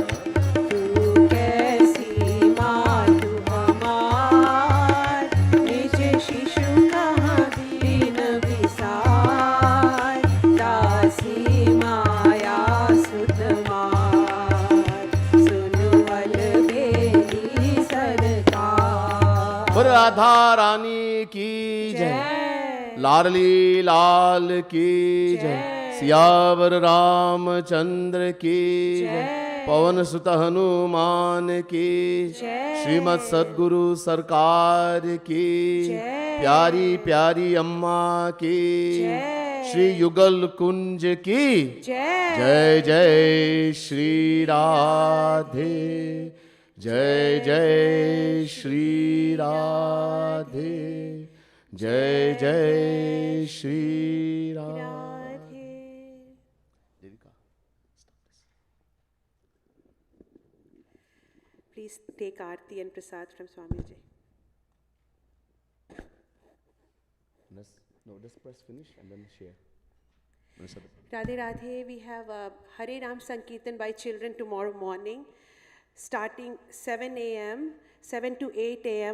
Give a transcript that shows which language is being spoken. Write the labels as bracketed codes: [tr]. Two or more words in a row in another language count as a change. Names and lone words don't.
[hi] तू कैसी मातु हमार, निज शिशु कहाँ दीन विसार, दासी माया सुत मार, सुनु अलबेली सरकार। पर राधा रानी की जय, लाडली लाल की जय, सियावर रामचंद्र की जय, पवन सुत हनुमान की जय, श्रीमद सद्गुरु सरकार की जय, प्यारी प्यारी अम्मा की जय, श्री युगल कुंज की जय। जय जय श्री राधे, जय जय श्री राधे, जय जय श्री राधे। राधे। देविका, [en] Please take aarti and prasad from Swamiji. No, just press finish and then share. Radhe Radhe, we have a Hare Ram Sankirtan by children tomorrow morning, starting 7 a.m., 7 to 8 a.m.